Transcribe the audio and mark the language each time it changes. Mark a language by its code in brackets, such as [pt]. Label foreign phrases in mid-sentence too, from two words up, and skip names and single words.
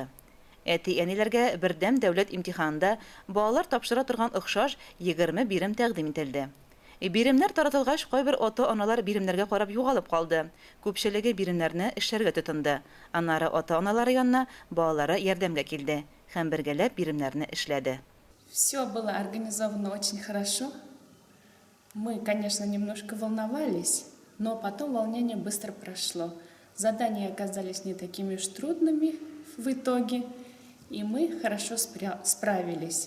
[tt] Әти-әниләргә бердәм дәүләт имтиханында балалар тапшыра торган охшаш 20 бирем тәкъдим ителде. Биремнәр таратылгач, кайбер ата-аналар биремнәргә карап югалып калды. Күпчелеге биремнәрне эшләргә тотынды. Аннары ата-аналары янына балалары ярдәмгә килде һәм бергәләп биремнәрне эшләде. [ru] Все было организовано очень хорошо. Мы, конечно, немножко волновались, но потом волнение быстро прошло. Задания оказались не такими уж трудными в итоге, и мы хорошо справились.